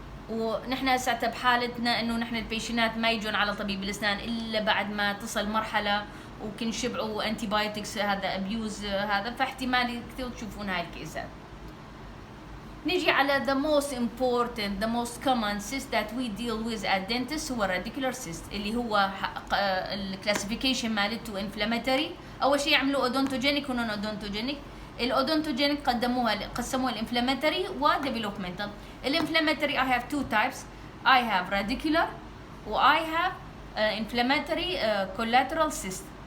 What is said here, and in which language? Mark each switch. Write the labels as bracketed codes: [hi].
[ar] ونحن هسه بحالتنا انه نحن البيشنات ما يجون على طبيب الاسنان الا بعد ما تصل مرحله وكن شبعوا انتي بايوتكس، هذا ابيوز هذا، فاحتمال كثير تشوفون هاي الكيسات. نيجي على [en] the most important the most common cyst that we deal with at dentist هو radicular cyst، [ar] اللي هو الكلاسيفيكيشن مالته [en] inflammatory. [ar] اول شيء يعملوا اودونتوجينيك ونون اودونتوجينيك. الاودونتوجينيك قسموها الانفلاماتوري وديفلوبمنتال. [en] الانفلاماتوري I have two types، I have radicular و I have inflammatory collateral cyst.